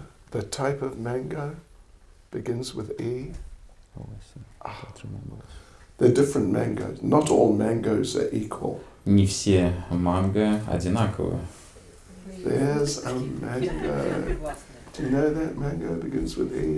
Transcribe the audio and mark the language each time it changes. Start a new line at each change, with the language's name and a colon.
English: The type of mango begins with E. Oh, I see. Can't remember. They're different mangoes. Not all mangoes are equal.
Russian: Не все манго одинаковые.
English: There's a mango. Do you know that mango begins with E?